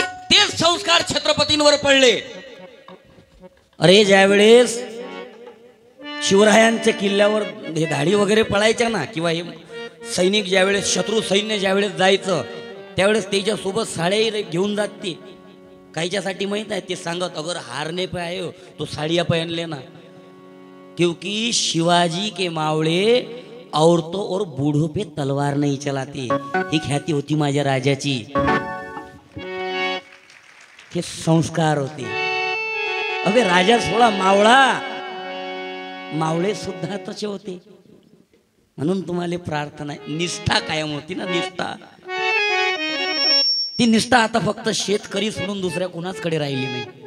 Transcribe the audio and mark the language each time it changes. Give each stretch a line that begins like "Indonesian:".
Marathi: तेच संस्कार छत्रपतींवर पडले. अरे ज्यावेळेस शिवरायांच्या किल्ल्यावर हे धाडी वगैरे पळायच्या ना, किंवा हे सैनिक ज्यावेळेस शत्रू सैन्य ज्यावेळेस जायचं त्यावेळेस त्याच्यासोबत साड्याही घेऊन जात. ते काहीच्यासाठी माहीत आहे. ते सांगत
Hindi: अगर हारने पे आए हो तो साड़ियाँ पहन लेना, क्योंकि शिवाजी के मावळे औरतों और बूढ़ों पे तलवार नहीं चलाते.
Marathi: ही ख्याती होती माझ्या राजाची. हे संस्कार होते. अबे राजा सोळा मावळा, मावळे सुद्धा तसे होते. म्हणून तुम्हाला प्रार्थना आहे. निष्ठा कायम होती ना. निष्ठा, ती निष्ठा आता फक्त शेतकरी सोडून दुसऱ्या कोणाचकडे राहिली नाही.